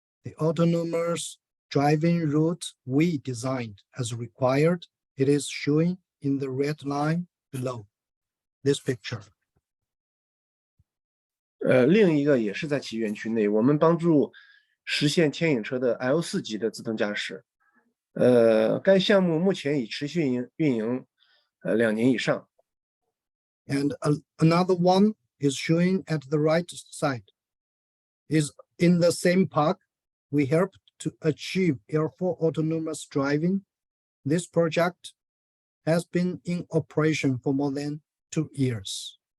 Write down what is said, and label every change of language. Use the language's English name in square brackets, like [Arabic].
[English] The autonomous driving route we designed as required It is showing in the red line below this picture. [Chinese] 另一个也是在其园区内，我们帮助实现牵引车的 L4级的自动驾驶。该项目目前已持续运营2年以上。 [English] And another one is showing at the right side. Is in the same park, we help to achieve L4 autonomous driving. This project has been in operation for more than 2 years.